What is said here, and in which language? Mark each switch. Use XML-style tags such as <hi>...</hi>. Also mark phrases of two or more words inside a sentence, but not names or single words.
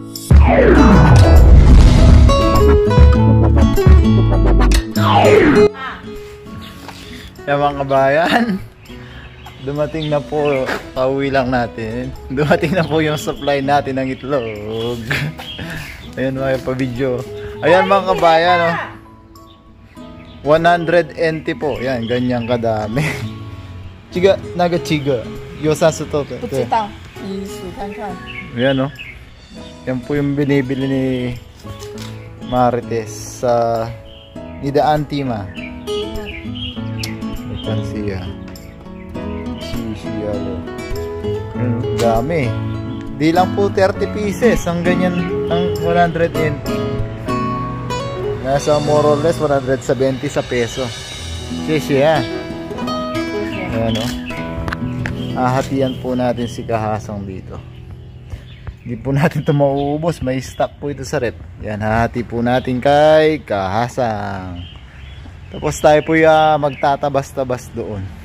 <tl>Yan mga kabayan, dumating na po, pauwi lang natin. Dumating na po yung supply natin ng itlog. Ayan mga pa-video. Ayan mga kabayan, oh. 100 NT po. Yan, ganyan kadami. Chiga, naga chiga. Yosasu to.</tl> <zh>不知道，你数看看。</zh> <tl>Ayan, oh. Yan po yung binibili ni Marites sa Nida Antima. Ikan siya. Siya. Dami. Di lang po 30 pieces. Ang ganyan, ang 100 NT. Nasa</tl> <en>more or less</en> <tl>170 sa peso. Siya. Ayan, oh. Hahatian po natin si Kahasang dito. Hindi po natin ito mauubos. May stock po ito sa rep. Yan, hahati po natin kay Kahasang. Tapos tayo po magtatabas-tabas doon.</tl>